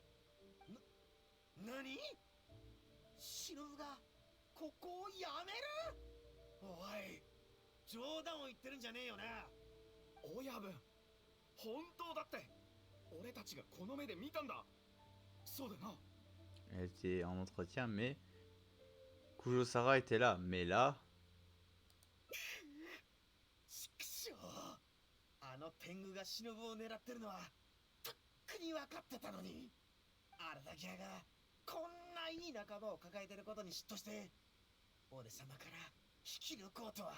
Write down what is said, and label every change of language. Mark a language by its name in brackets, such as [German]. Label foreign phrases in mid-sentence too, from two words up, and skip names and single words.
[Japanese] 何？忍がここをやめる？おい、冗談を言ってるんじゃねえよな。親分、本当だって。俺たちがこの目で見たんだ。そうだな。 [French] Elle était en entretien, mais Kujo-Sara était là. Mais là, [Japanese] ちくしょう。あの天狗が忍を狙ってるのはとっくに分かってたのに。荒滝屋がこんないい仲間を抱えてることに嫉妬して俺様から引き抜こうとは。